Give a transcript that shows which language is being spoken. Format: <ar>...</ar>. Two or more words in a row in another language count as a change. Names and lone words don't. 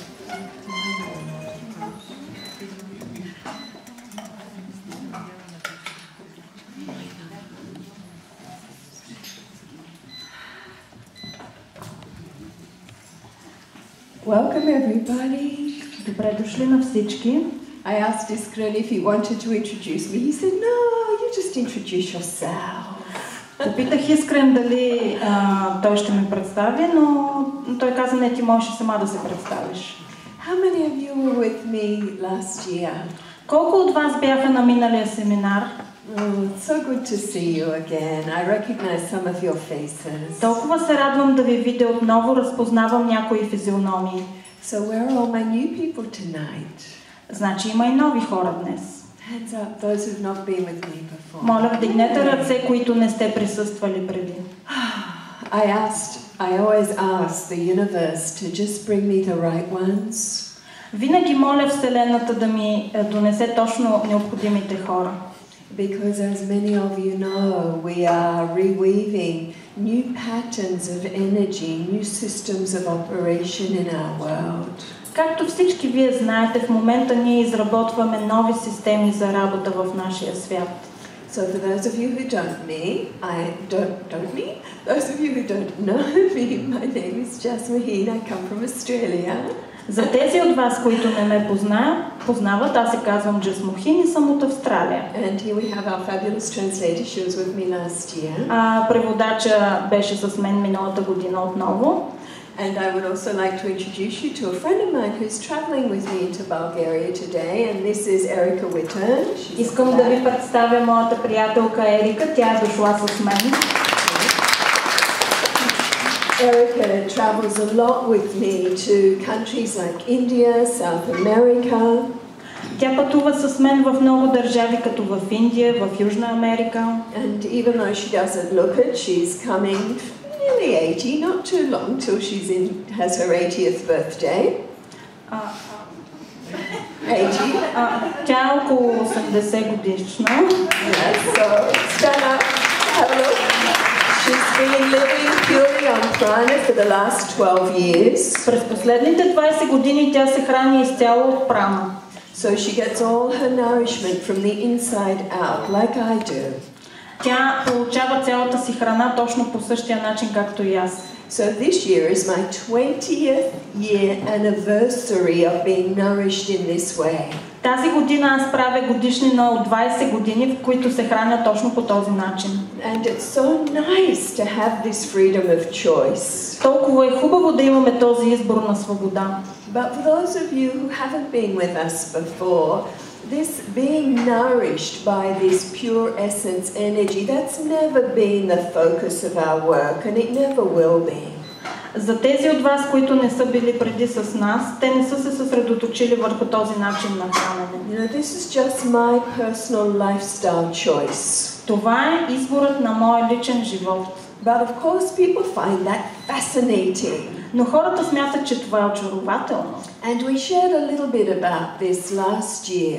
<en>Welcome everybody.</en> <bg>Добре дошли на всички.</bg> <en>I asked Iskren if he wanted to introduce me. He said, no, you just introduce yourself.</en> <bg>Попитах Искрен дали той ще ме представи, но той каза, не, ти можеш сама да се представиш.</bg> <en>How many of you were with me last year?</en> <bg>Колко от вас бяха на миналия семинар?</bg> <en>It's so good to see you again. I recognize some of your faces.</en> <bg>Толкова се радвам да ви видя отново, разпознавам някои физиономии.</bg> <en>So where are all my new people tonight?</en> <bg>Значи има и нови хора днес.</bg> <en>Hands up, those who've not been with me before.</en> <bg>Моля, вдигнете ръце, които не сте присъствали преди.</bg> <en>I always ask the universe to just bring me the right ones.</en> <bg>Винаги моля Вселената да ми донесе точно необходимите хора.</bg> <en>Because as many of you know, we are reweaving new patterns of energy, new systems of operation in our world.</en> <bg>Както всички вие знаете, в момента ние изработваме нови системи за работа в нашия свят.</bg> <en>So for those of you who don't know me, my name is Jasmine. I come from Australia.</en> <bg>За тези от вас, които не ме познават, аз се казвам Джасмухин и съм от Австралия.</bg> <en>And here we have our fabulous translator. She was with me last year.</en> <bg>Преводача беше с мен миналата година отново.</bg> <en>And I would also like to introduce you to a friend of mine who's traveling with me into Bulgaria today, and this is Erika Wittern.</en> <bg>Искам да ви представя моята приятелка Ерика, тя е дошла с мен.</bg> <en>Erika travels a lot with me to countries like India, South America.</en> <bg>Тя пътува с мен в много държави, като в Индия, в Южна Америка.</bg> <en>And even though she doesn't look it, she's coming nearly 80, not too long till has her 80th birthday. 80.</en> <bg>Тя е около 80 годишна.</bg> <en>Yes, so stand up, have a look. She's been living purely on prana for the last 12 years.</en> <bg>През последните 20 години тя се храни изцяло от прана.</bg> <en>So she gets all her nourishment from the inside out, like I do.</en> <bg>Тя получава цялата си храна точно по същия начин, както и аз.</bg> <en>So this year is my 20th year anniversary of being nourished in this way.</en> <bg>Тази година аз правя годишнина от 20 години, в които се храня точно по този начин.</bg> <en>And it's so nice to have this freedom of choice.</en> <bg>Толкова е хубаво да имаме този избор на свобода.</bg> <en>But for those of you who haven't been with us before, this being nourished by this pure essence energy, that's never been the focus of our work, and it never will be.</en> <bg>За тези от вас, които не са били преди с нас, те не са се съсредоточили върху този начин на хранене.</bg> <en>You know, this is just my personal lifestyle choice.</en> <bg>Това е изборът на моя личен живот.</bg> <en>But of course people find that fascinating.</en> <bg>Но хората смятат, че това е очарователно.</bg> <en>And we shared a little bit about this last year.</en>